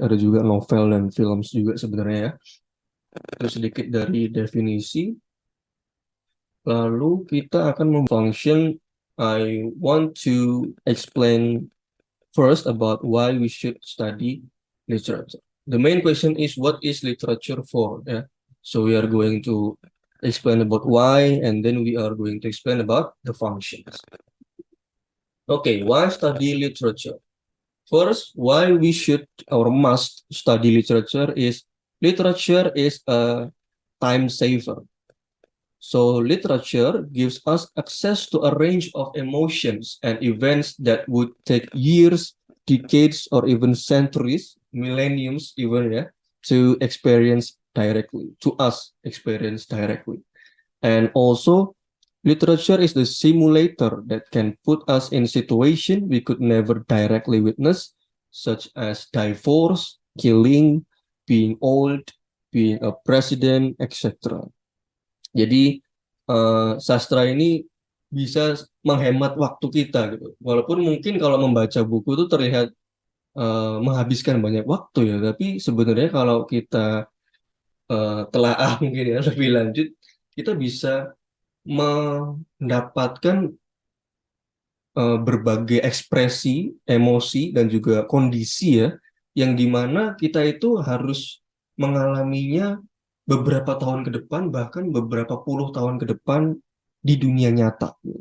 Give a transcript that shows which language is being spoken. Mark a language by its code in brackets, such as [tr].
[id] Ada juga novel dan film juga sebenarnya ya. Itu sedikit dari definisi. Lalu kita akan memfunction. [en] I want to explain first about why we should study literature. The main question is, what is literature for? Yeah. So we are going to explain about why, and then we are going to explain about the functions. Okay, why study literature? First, why we should or must study literature is a time saver. So literature gives us access to a range of emotions and events that would take years, decades, or even centuries, millenniums even, yeah, to experience directly, to us experience directly. And also, literature is the simulator that can put us in situation we could never directly witness, such as divorce, killing, being old, being a president, etc. [id] Jadi sastra ini bisa menghemat waktu kita gitu. Walaupun mungkin kalau membaca buku itu terlihat menghabiskan banyak waktu ya, tapi sebenarnya kalau kita telaah mungkin ya lebih lanjut, kita bisa mendapatkan berbagai ekspresi, emosi, dan juga kondisi ya, yang dimana kita itu harus mengalaminya beberapa tahun ke depan, bahkan beberapa puluh tahun ke depan di dunia nyata.